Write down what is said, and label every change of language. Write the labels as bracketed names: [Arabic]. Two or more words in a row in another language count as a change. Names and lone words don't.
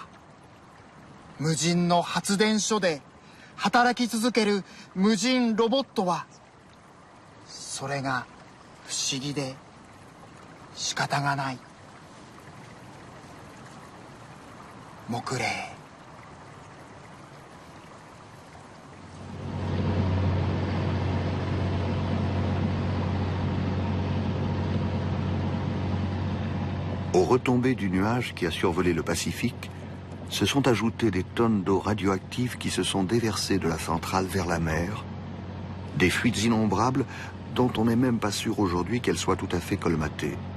[Japanese] 無人の発電所で働き続ける無人ロボットはそれが不思議で仕方がない。木礼。 [French] Aux retombées du nuage qui a survolé le Pacifique, se sont ajoutées des tonnes d'eau radioactive qui se sont déversées de la centrale vers la mer, des fuites innombrables dont on n'est même pas sûr aujourd'hui qu'elles soient tout à fait colmatées.